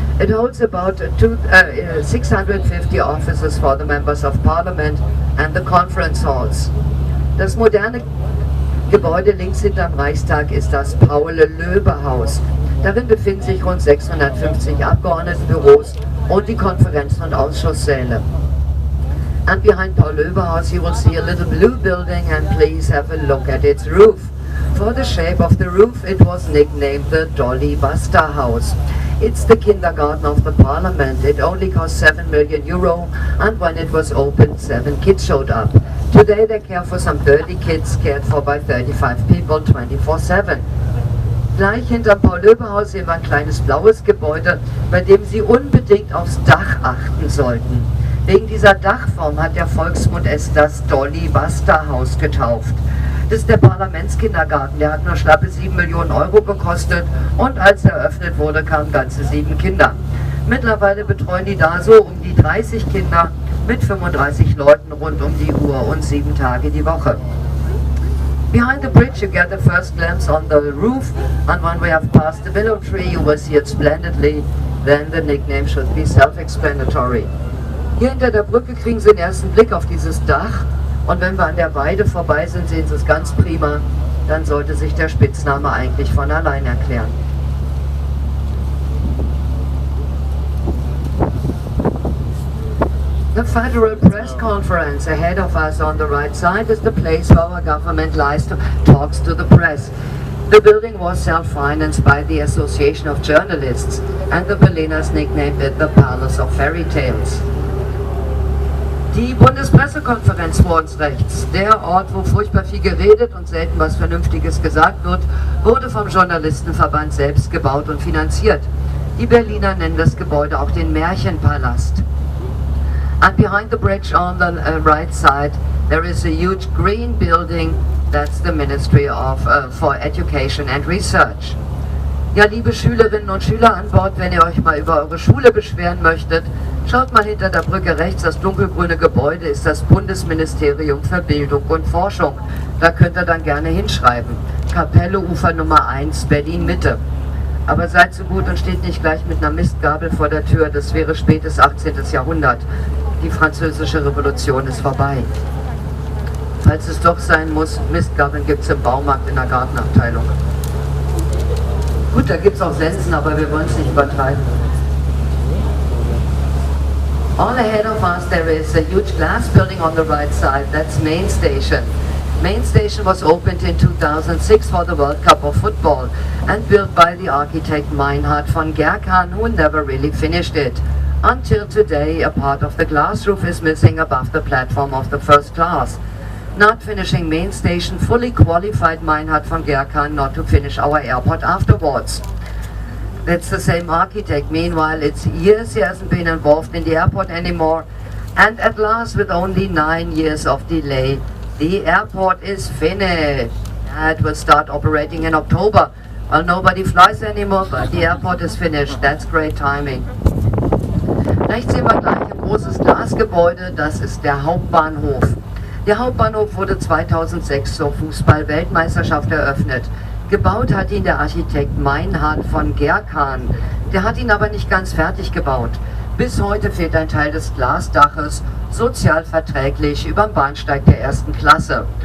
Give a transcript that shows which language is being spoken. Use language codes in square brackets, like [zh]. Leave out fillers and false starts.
[en] It holds about 650 offices for the members of parliament and the conference halls. [de] Das moderne Gebäude links hinterm Reichstag ist das Paul-Löber-Haus. Darin befinden sich rund 650 Abgeordnetenbüros und die Konferenzen- und Ausschusssäle. [en] And behind Paul-Löber-Haus you will see a little blue building, and please have a look at its roof. For the shape of the roof, it was nicknamed the Dolly Buster House. It's the kindergarten of the parliament. It only cost 7 million euro, and when it was opened, 7 kids showed up. Today they care for some 30 kids, cared for by 35 people 24/7. [de] Gleich hinterm Paul-Löber-Haus sehen wir ein kleines blaues Gebäude, bei dem Sie unbedingt aufs Dach achten sollten. Wegen dieser Dachform hat der Volksmund es das Dolly Buster Haus getauft. Das ist der Parlamentskindergarten, der hat nur schlappe 7 Millionen Euro gekostet und als er eröffnet wurde, kamen ganze 7 Kinder. Mittlerweile betreuen die da so um die 30 Kinder mit 35 Leuten rund um die Uhr und 7 Tage die Woche. [en] Behind the bridge you get the first glimpse on the roof, and when we have passed the willow tree you will see it splendidly, then the nickname should be self-explanatory. [de] Hier hinter der Brücke kriegen Sie den ersten Blick auf dieses Dach. Und wenn wir an der Weide vorbei sind, sehen Sie es ganz prima, dann sollte sich der Spitzname eigentlich von allein erklären. [en] The Federal Press Conference ahead of us on the right side is the place where our government talks to the press. The building was self-financed by the Association of Journalists, and the Berliners nicknamed it the Palace of Fairy Tales. [de] Die Bundespressekonferenz vor uns rechts, der Ort, wo furchtbar viel geredet und selten was Vernünftiges gesagt wird, wurde vom Journalistenverband selbst gebaut und finanziert. Die Berliner nennen das Gebäude auch den Märchenpalast. [en] And behind the bridge on the right side, there is a huge green building. That's the Ministry for Education and Research. [de] Ja, liebe Schülerinnen und Schüler an Bord, wenn ihr euch mal über eure Schule beschweren möchtet, schaut mal hinter der Brücke rechts, das dunkelgrüne Gebäude ist das Bundesministerium für Bildung und Forschung. Da könnt ihr dann gerne hinschreiben. Kapelle Ufer Nummer 1, Berlin Mitte. Aber seid so gut und steht nicht gleich mit einer Mistgabel vor der Tür, das wäre spätes 18. Jahrhundert. Die französische Revolution ist vorbei. Falls es doch sein muss, Mistgabeln gibt es im Baumarkt in der Gartenabteilung. Gut, da gibt es auch Sensen, aber wir wollen es nicht übertreiben. [en] All ahead of us there is a huge glass building on the right side, that's main station. Main station was opened in 2006 for the World Cup of Football and built by the architect Meinhard von Gerkan, who never really finished it. Until today, a part of the glass roof is missing above the platform of the first class. Not finishing main station fully qualified Meinhard von Gerkan not to finish our airport afterwards. It's the same architect. Meanwhile, it's years he hasn't been involved in the airport anymore. And at last, with only 9 years of delay, the airport is finished. It will start operating in October. Well, nobody flies anymore, but the airport is finished. That's great timing. [de] Rechts sehen wir gleich ein großes Glasgebäude, das ist der Hauptbahnhof. Der Hauptbahnhof wurde 2006 zur Fußball-Weltmeisterschaft eröffnet. Gebaut hat ihn der Architekt Meinhard von Gerkan. Der hat ihn aber nicht ganz fertig gebaut. Bis heute fehlt ein Teil des Glasdaches, sozial verträglich über dem Bahnsteig der ersten Klasse.